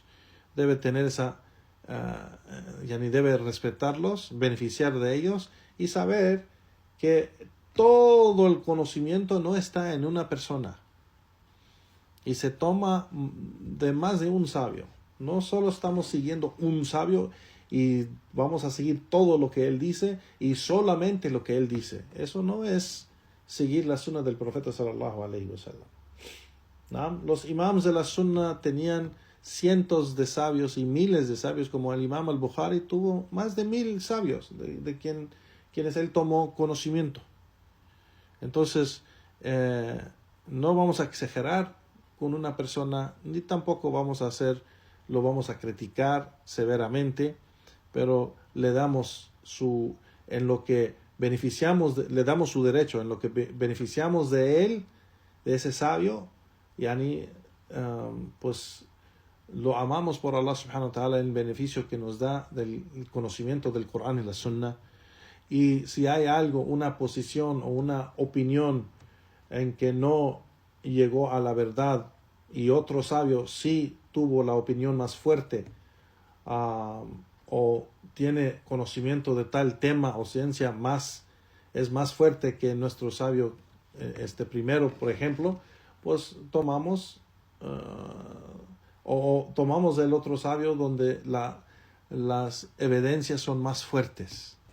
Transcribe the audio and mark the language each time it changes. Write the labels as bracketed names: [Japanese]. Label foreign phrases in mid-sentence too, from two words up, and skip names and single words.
[Spanish] Debe tener debe respetarlos, beneficiar de ellos y saber que todo el conocimiento no está en una persona y se toma de más de un sabio. No solo estamos siguiendo un sabio y vamos a seguir todo lo que él dice y solamente lo que él dice. Eso no es seguir la sunna del profeta [Arabic] صلى الله عليه وسلم. [Spanish] ¿No? Los imams de la sunna tenían cientos de sabios y miles de sabios, como el imam al-Bukhari tuvo más de 1000 sabios de quienes él tomó conocimiento. Entonces, no vamos a exagerar con una persona, ni tampoco vamos a criticar severamente, pero le damos en lo que beneficiamos, le damos su derecho, en lo que beneficiamos de él, de ese sabio, pues lo amamos por Allah [Arabic] سبحانه وتعالى, [Spanish] el beneficio que nos da del conocimiento del Corán y la Sunna. Y si hay algo, una posición o una opinión en que no llegó a la verdad y otro sabio sí tuvo la opinión más fuerte, o tiene conocimiento de tal tema o ciencia es más fuerte que nuestro sabio primero, por ejemplo, pues tomamos del otro sabio donde las evidencias son más fuertes.